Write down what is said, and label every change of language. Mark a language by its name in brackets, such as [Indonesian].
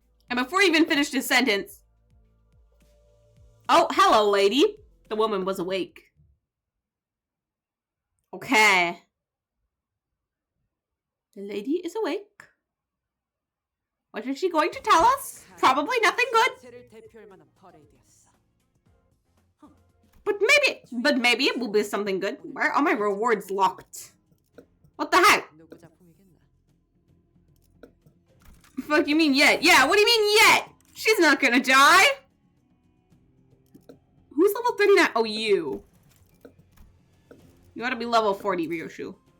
[English] And before he even finished his sentence... Oh, hello, lady. The woman was awake. Okay. The lady is awake. What is she going to tell us? Probably nothing good. [Korean] 세를 대표할 만한 퍼레이드였어. [English] But maybe it will be something good. Why are all my rewards locked? What the heck? [Korean] 누구 작품이겠나? [English] Fuck you mean yet? Yeah, what do you mean yet? She's not gonna die. Who's level 39? Oh, you. You gotta be level 40, Ryoshu.